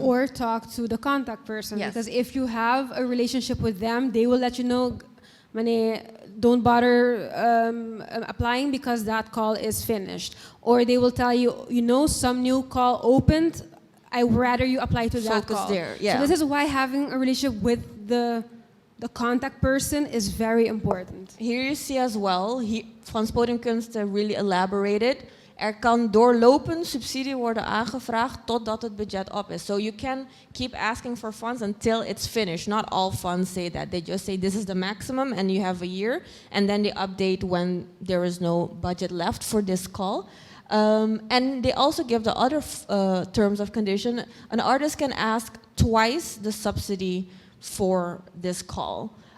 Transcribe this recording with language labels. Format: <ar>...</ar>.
<en>Or talk to the contact person. Yes. Because if you have a relationship with them, they will let you know, don't bother applying because that call is finished. Or they will tell you, some new call opened, I'd rather you apply to that call. There, yeah. So this is why having a relationship with the contact person is very important. Here you see as well, Frans Podiumkunsten really elaborated</en> <nl>Er kan doorlopend subsidie worden aangevraagd totdat het budget op is.</nl> <en>So you can keep asking for funds until it's finished. Not all funds say that. They just say this is the maximum and you have a year. And then they update when there is no budget left for this call. And they also give the other terms of condition. An artist can ask twice the subsidy for this call.</en>